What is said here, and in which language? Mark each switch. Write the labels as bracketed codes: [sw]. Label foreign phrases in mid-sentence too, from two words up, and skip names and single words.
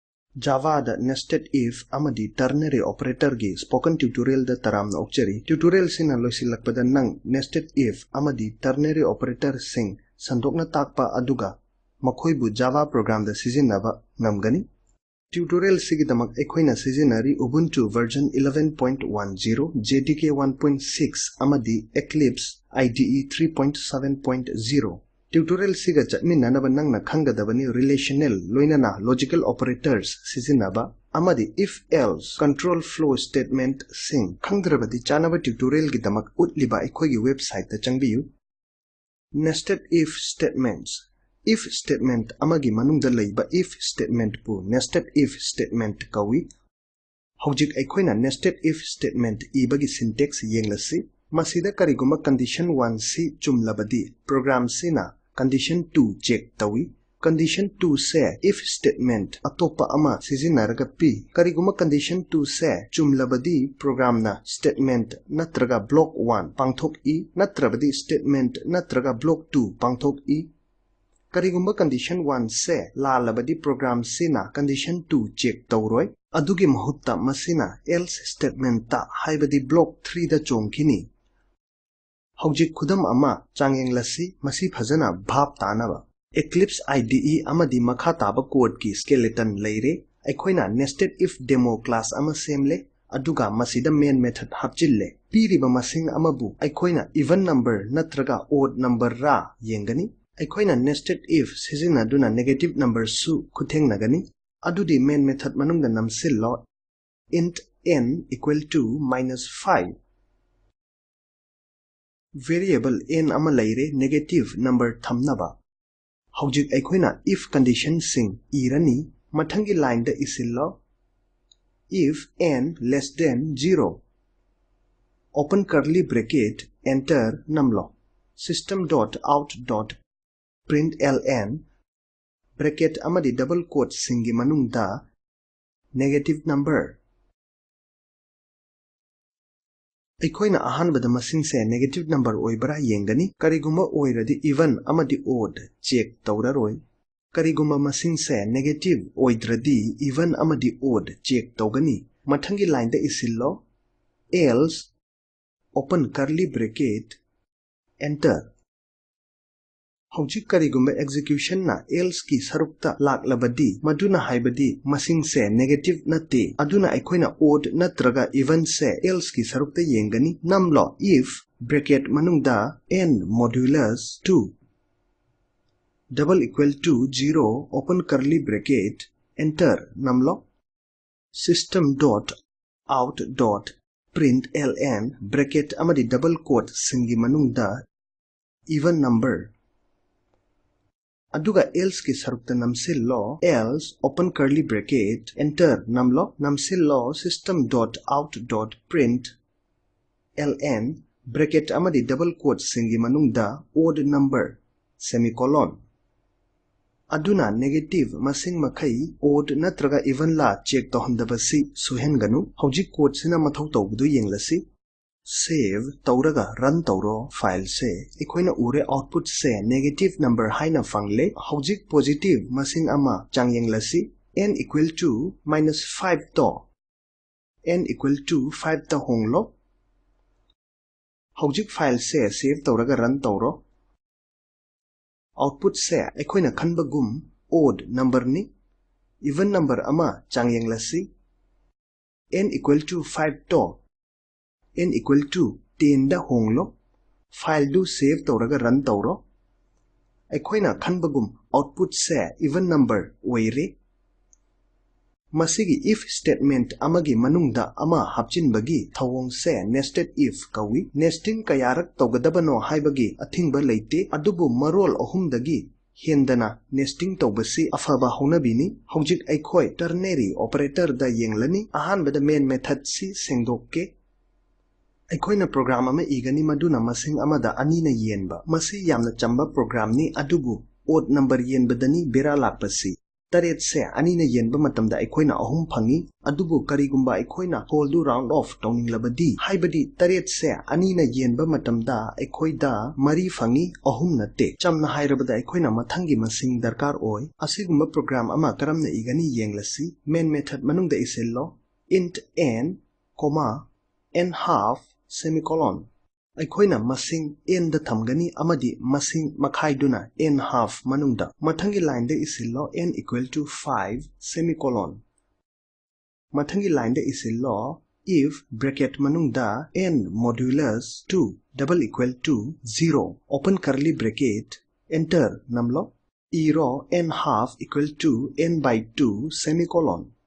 [mni] Java da [en] nested if [mni] amadi [en] ternary operator [mni] gi [en] spoken tutorial [mni] da taram na okchari. Tutorial sina loisilakpada nang [en] nested if [mni] amadi [en] ternary operator [mni] sing sandokna takpa aduga makhoibu [en] Java program [mni] da sizinaba ngamgani. Tutorial sigidamak ekhoina sizinari Ubuntu version 11.10, JDK 1.6 amadi Eclipse IDE 3.7.0. Tutorial siga chatminanaba nangna khangadabani relational loinana [en] logical operators [mni] sizinaba amadi [en] if else control flow statement [mni] sing khangdrabadi chanaba tutorial gidamak utliba ekhoigi website ta changbiyu. [en] Nested if statements. If statement [mni] amagi manungda leiba [en] if statement pu nested if statement kawi. [mni] Hojik ekhoina [en] nested if statement [mni] ibagi syntax yenglasi masida kariguma condition 1 si chumlabadi program sina condition 2 check tawi. Condition 2 se [en] if statement [mni] atopa ama sizinaraga pi kariguma condition 2 se chumlabadi program na statement natraga block 1 pangthok I natrabadi statement natraga block 2 pangthok I. Karigumba condition 1 se lalabadi program sina condition 2 check tawroi adugi mahutta masina [en] else statement [mni] ta haibadi block 3 da chongkini. Hojik khudam ama changenglasi masi phajana bhap tanaba. Eclipse IDE amadi makha taba code ki skeleton leire ekhoina [en] nested if demo class [mni] ama semle aduga masida [en] main method [mni] hapchille piriba masing amabu ekhoina [en] even number [mni] natraga [en] odd number [mni] ra yengani. [en] Ekhoina nested if sizinaduna negative number [mni] su kutheng nagani adudi [en] main method [mni] manungda namsillo [en] int n equal to -5 variable n [mni] ama leire [en] negative number thamnaba. [mni] Hojik ekhoina [en] if condition [mni] sing irani mathangi [en] line [mni] da isillo [en] if n less than 0 open curly bracket enter namlo system.out.println bracket amadi double quote [mni] singi manungda [en] negative number. [mni] Ekhoina ahanbada masing se [en] negative number [mni] oibra yengani kariguma oiradi even amadi [en] odd check [mni] tawraroi kariguma masing se negative oidradi even amadi [en] odd check [mni] tawgani mathangi line da isillo [en] else open curly bracket enter. [mni] Hojik karigumba execution na else ki sarukta laklabadi maduna haibadi masing se negative nate aduna ekhoina odd natraga even se else ki sarukta yengani namlo [en] if bracket [mni] manungda [en] n modulus 2 double equal to 0 open curly bracket enter [mni] namlo [en] system.out.println bracket amadi double quote [mni] singi manungda [en] even number aduga else [mni] ki sarukta namsillo [en] else open curly bracket enter [mni] namlo namsillo [en] system.out.println bracket [mni] amadi [en] double quote [mni] singi manungda [en] odd number semicolon [mni] aduna negative masing makai odd natraga even la check tohandabasi suhenganu hojik code sina mathau tawbudu yenglasi save tawraga run tawro file se ekhoina ure output se [en] negative number [mni] haina fangle hojik positive masing ama changyenglasi [en] n equal to -5 to n equal to 5 [mni] ta honglo hojik file se save tawraga run tawro output se ekhoina khanbagum [en] odd number [mni] ni [en] even number [mni] ama changyenglasi [en] n equal to 5 to n equal to 10 [mni] da honglo file do save tawraga run tawro ekhoina khanbagum output se [en] even number [mni] oire masigi [en] if statement [mni] amagi manungda ama hapchinbagi thawong se [en] nested if [mni] kawi nesting kayarak tawgadabano haibagi athingba leite adubu marol ohumdagi hendana nesting tawbasi afaba honabini hojik ekhoi [en] ternary operator [mni] da yenglani ahanbada [en] main method [mni] si sengdokke ekhoina program ama igani maduna masing amada anina yenba masi yamna chamba program ni adubu [en] odd number [mni] yenbadani bera lakpasi Taret se anina yenba matamda aikoina ahum phangi adubu karigumba aikoina [en] hold round off [mni] tawninglabadi haibadi taret se anina yenba matamda aikoida mari phangi ahum natte chamna hairabada aikoina mathangi masing darkar oi asigumba program ama karamna igani yenglasi [en] main method [mni] manungda [en] isello int n comma n half semicolon [mni] aikoina masing n da thamgani amadi masing makhaiduna [en] n half [mni] manungda mathangi line da isillo [en] n equal to 5 semicolon [mni] mathangi line da isillo [en] if bracket manungda n modulus 2 double equal to 0 open curly bracket enter [mni] namlo iro [en] n half equal to n by 2 semicolon